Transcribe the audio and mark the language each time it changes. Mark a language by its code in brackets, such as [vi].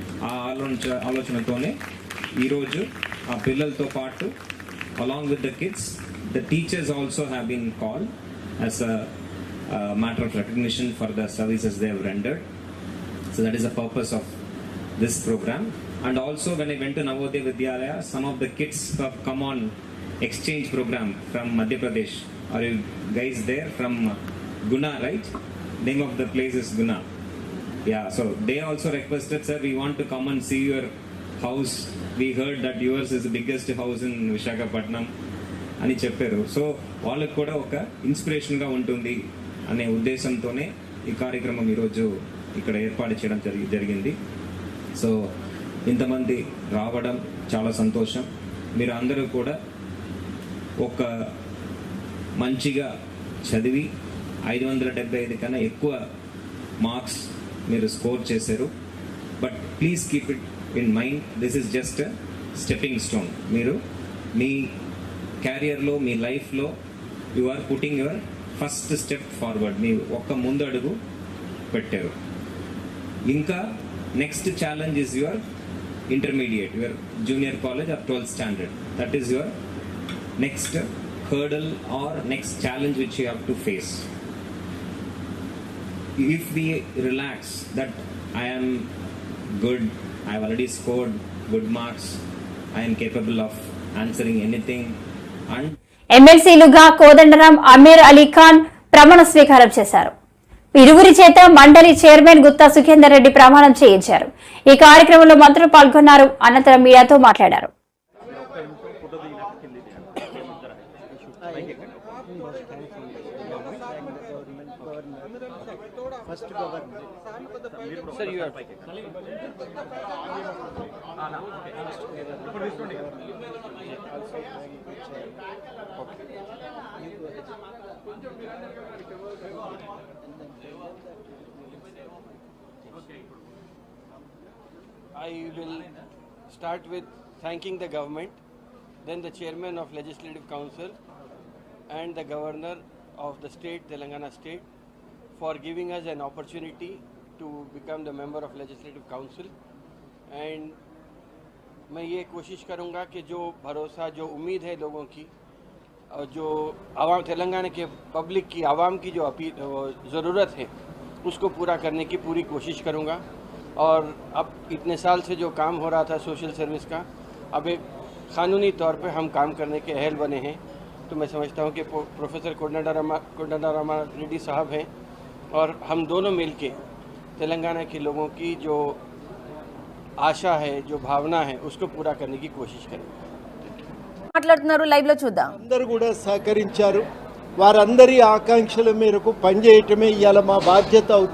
[te] ఆ ఆలోచనతోనే ఈరోజు ఆ పిల్లలతో పాటు [en] Along with the kids, the teachers also have been called as a matter of recognition for the services they have rendered. So that is the purpose of this program. And also when I went to Navodaya Vidyalaya, some of the kids have come on exchange program from Madhya Pradesh. Are you guys there? From Guna, right? Name of the place is Guna. Yeah, so they also requested, sir, we want to come and see your house. We heard that yours is the biggest house in Visakhapatnam [te] అని చెప్పారు. So వాళ్ళకు కూడా ఒక ఇన్స్పిరేషన్గా ఉంటుంది అనే ఉద్దేశంతోనే ఈ కార్యక్రమం ఈరోజు ఇక్కడ ఏర్పాటు చేయడం జరిగింది. సో ఇంతమంది రావడం చాలా సంతోషం. మీరు అందరూ కూడా ఒక మంచిగా చదివి 575 కన్నా ఎక్కువ మార్క్స్ మీరు స్కోర్ చేశారు. [en] But please keep it in mind, this is just stepping stone. [te] మీరు మీ క్యారియర్లో, మీ లైఫ్లో [en] You are putting your first step forward. [te] మీ ఒక్క ముందు అడుగు పెట్టారు. ఇంకా [en] Next challenge is your intermediate, your junior college or 12th standard. That is your next hurdle or next challenge which you have to face. If we relax that I am good, I have already scored good marks, I am capable of answering anything, and [te] ఎమ్మెల్సీలుగా Kodandaram, Aamir Ali Khan ప్రమాణ స్వీకారం చేశారు. ఇరువురి చేత మండలి chairman Gutta Sukhender Reddy ప్రమాణం చేయించారు. ఈ కార్యక్రమంలో మంత్రులు పాల్గొన్నారు. అనంతరం మీడియాతో మాట్లాడారు. [en] First governor I will start with thanking the government, then the chairman of Legislative Council and the governor of the state, Telangana state, for giving us an opportunity to become the member of Legislative Council. And [hi] मैं ये कोशिश करूँगा कि जो भरोसा, जो उम्मीद है लोगों की और जो आवाम तेलंगाना के पब्लिक की, आवाम की जो ज़रूरत है उसको पूरा करने की पूरी कोशिश करूँगा। और अब इतने साल से जो काम हो रहा था सोशल सर्विस का, अब एक क़ानूनी तौर पे हम काम करने के अहल बने हैं। तो मैं समझता हूँ कि प्रोफेसर कोदंडराम रेड्डी साहब हैं और हम दोनों मिलके तेलंगाना के लोगों की जो आशा है, जो भावना है, उसको पूरा करने की कोशिश करेंगे। [te] మాట్లాడుతున్నారు లైవ్ లో చూద్దాం. అందరూ కూడా సహకరించారు. వారందరి ఆకాంక్షల మేరకు పనిచేయటమే ఇవాళ మా బాధ్యత అవుతుంది.